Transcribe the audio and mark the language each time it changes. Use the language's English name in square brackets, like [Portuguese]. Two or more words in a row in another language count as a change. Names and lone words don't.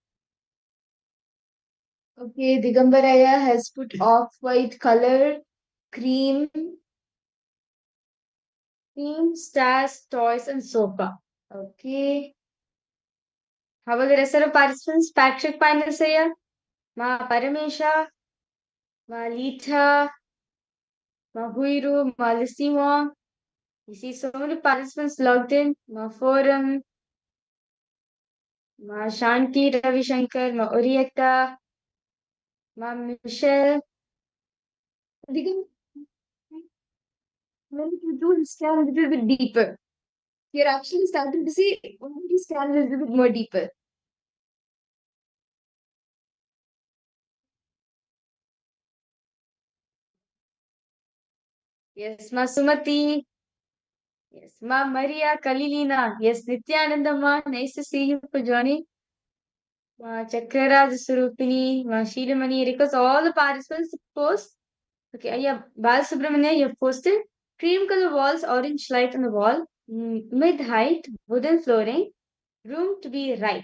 [English] Okay, Digambaraya has put off-white color, cream. Team, stars, toys, and sofa. Okay. How about the rest of the participants? Patrick Panasaya, Ma Paramesha, Ma Lita, Ma Huiru, Ma Lissimo. You see so many participants logged in. Ma Forum, Ma Shanti Ravishankar, Ma Orietta, Ma Michelle. Digam, when you do scan a little bit deeper, you're actually starting to see when you scan a little bit more deeper. Yes, Ma Sumati. Yes, Ma Maria Kalilina. Yes, Nithyananda Ma. Nice to see you for joining. Ma Chakraraj Surupini, Ma Shiramani. Request all the participants to post. Okay, yeah, Bal Subramania, you have posted. Cream color walls, orange light on the wall, mid height, wooden flooring, room to be right.